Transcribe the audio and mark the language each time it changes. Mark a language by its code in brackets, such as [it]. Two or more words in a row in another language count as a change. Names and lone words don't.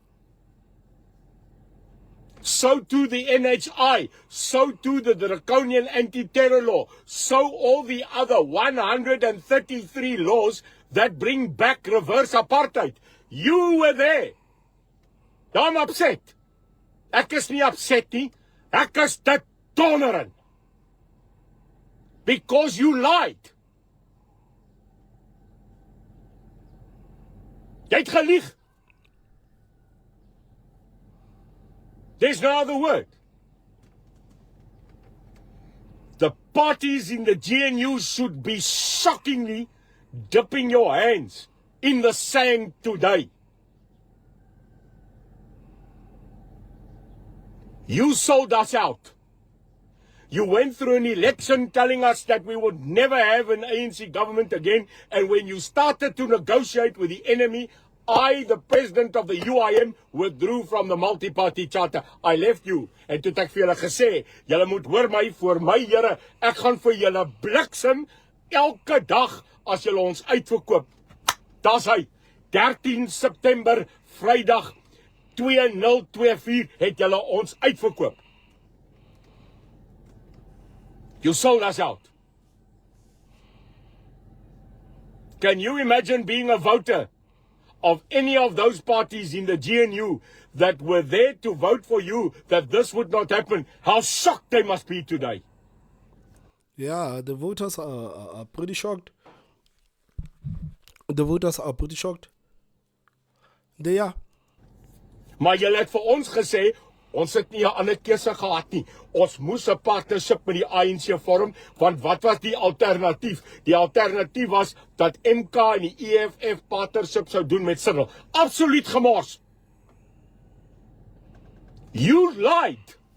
[en] So too the NHI, so too the draconian anti-terror law, so all the other 133 laws that bring back reverse apartheid. You were there. I'm upset. [af] Ek is nie upset nie. Ek is dit tolerant. [en] Because you lied. [af] Jy het gelieg. [en] There's no other word. The parties in the GNU should be shockingly dipping your hands in the sand today. You sold us out. You went through an election telling us that we would never have an ANC government again, and when you started to negotiate with the enemy, I, the president of the UIM, withdrew from the multi-party charter. I left you, [af] en toe het ek vir julle gesê, julle moet hoor my voor my Here, ek gaan vir julle bliksem elke dag as julle ons uitverkoop. Daar's hy, 13 September, Vrydag, 2024 het julle ons uitverkoop. [en] You sold us out. Can you imagine being a voter of any of those parties in the GNU that were there to vote for you, that this would not happen? How shocked they must be today. Yeah, the voters are pretty shocked. The voters are pretty shocked. They are. [af] Maar julle het vir ons gesê, ons het nie 'n ander keuse gehad nie. Ons moes 'n partnership met die ANC vorm, want wat was die alternatief? Die alternatief was dat MK en die EFF partnership sou doen met Cyril. Absoluut gemors. [en] You lied.